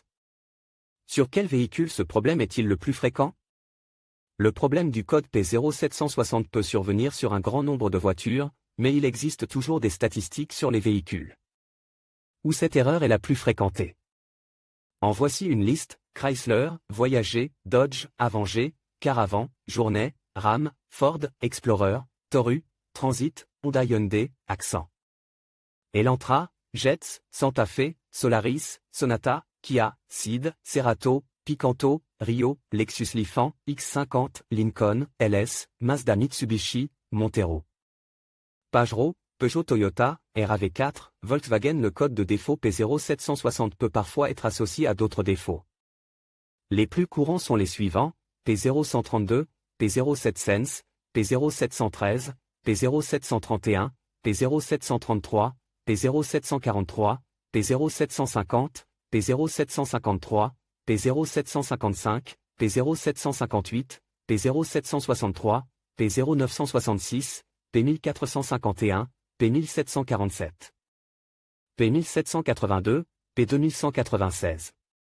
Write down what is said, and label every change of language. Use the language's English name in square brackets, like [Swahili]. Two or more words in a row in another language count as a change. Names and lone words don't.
[French] Sur quel véhicule ce problème est-il le plus fréquent? Le problème du code P0760 peut survenir sur un grand nombre de voitures, mais il existe toujours des statistiques sur les véhicules où cette erreur est la plus fréquentée. En voici une liste: Chrysler, Voyager, Dodge, Avenger, Caravan, Journey, Ram, Ford, Explorer, Toru, Transit, Honda, Hyundai, Accent, Elantra, Jets, Santa Fe, Solaris, Sonata, Kia, Ceed, Cerato, Picanto, Rio, Lexus Lifan, X50, Lincoln, LS, Mazda, Mitsubishi, Montero, Pajero, Peugeot, Toyota, RAV4, Volkswagen. Le code de défaut P0760 peut parfois être associé à d'autres défauts. Les plus courants sont les suivants: P0132, P07sense, P0713, P0731, P0733, P0743, P0750, P0753, P0755, P0758, P0763, P0966, P1451, P1747, P1782, P2196.